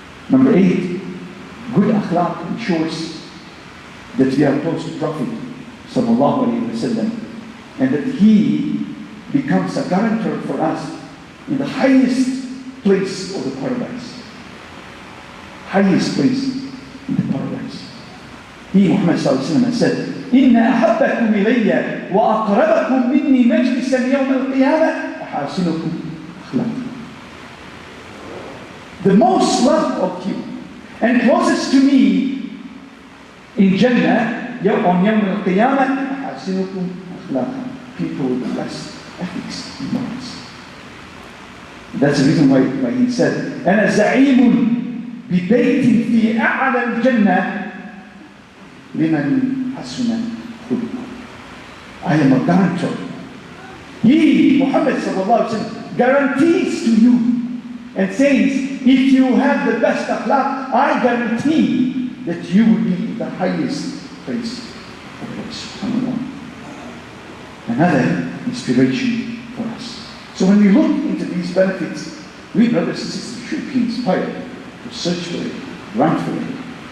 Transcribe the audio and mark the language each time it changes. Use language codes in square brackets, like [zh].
[en] Number 8, good akhlaq ensures that we are close to Prophet sallallahu alaihi wasallam, and that he becomes a guarantor for us in the highest place of the paradise. Highest place in the paradise. He, Muhammad sallallahu alaihi wasallam, said, [ar] إِنَّ أَحَبَّكُمْ إِلَيَّ وَأَقْرَبَكُمْ مِنِّي مَجْلِسًا يَوْمَ الْقِيَامَةِ أَحَاسِنُكُمْ أَخْلَاقًا. [en] The most loved of you and closest to me in Jannah on Yawm al-Qiyamah, [ar] أَحَاسِنُكُمْ أَخْلَاقًا. [en] People with the best ethics and morals. That's the reason why he said, [ar] أَنَا زَعِيمٌ بِبَيْتٍ فِي أَعْلَى الْجَنَّةِ لِمَنْ حَسُنَ خُلُقُهُ. [en] I am a guarantor. He, Muhammad sallallahu alaihi wasallam, guarantees to you and says, if you have the best akhlaq, I guarantee that you will be in the highest place of Allah. Another inspiration for us. So when we look into these benefits, we brothers and sisters should be inspired to search for it, run for it.